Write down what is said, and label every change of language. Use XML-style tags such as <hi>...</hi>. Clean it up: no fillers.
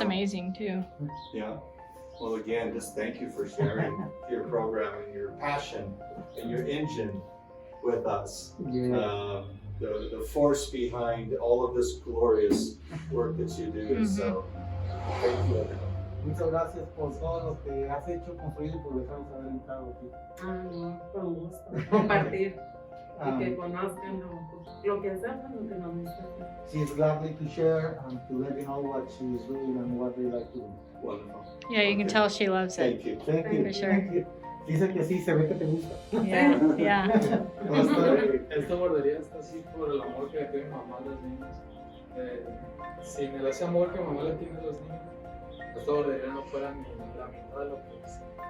<en>Wow. amazing too. Yeah. Well, again, just thank you for sharing your program and your passion and your engine with us. Yeah. The force behind all of this glorious work that you do. So, thank you.</en> <es>Muchas gracias por todo lo que has hecho, construido y por dejarnos haber entrado aquí. No, con gusto. Compartir y que conozcan lo que hacemos, lo que nos gusta.</es> <en>She's gladly to share and to let you know what she's doing and what they like to do. Wonderful. Yeah, you can tell she loves it. Thank you. Thank you. For sure. Thank you.</en> <es>Dice que sí, se ve que te gusta.</es> <en>Yeah, yeah.</en> <es>Esta guardería está así por el amor que le tiene mamá a los niños. Sin ese amor que mamá le tiene a los niños, esta guardería no fuera ni la mitad de lo que es.</es>